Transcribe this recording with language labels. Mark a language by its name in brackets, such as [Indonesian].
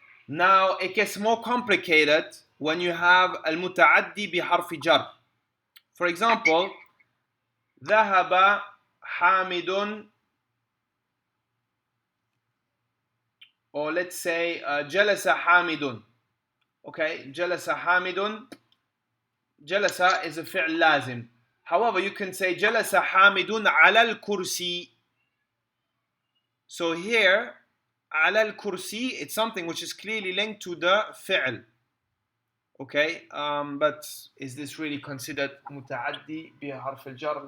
[English] Now, it gets more complicated when you have al-muta'addi bi harfi jar. For example, ذهب حامد, or let's say جلس حامد. [Arabic] Okay, جلس حامد. [English] جلس is a fi'l lazim. However, you can say جلس حامد على الكرسي. So here, على الكرسي, it's something which is clearly linked to the fi'l. Okay, but is this really considered متعدي بحرف الجر?